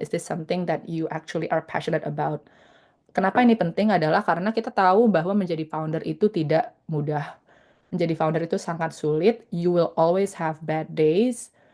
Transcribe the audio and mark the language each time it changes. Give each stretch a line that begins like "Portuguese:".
English: Is this something that you actually are passionate about?
Indonesian: Kenapa ini penting adalah karena kita tahu bahwa menjadi founder itu tidak mudah. Menjadi founder itu sangat sulit.
English: You will always have bad days.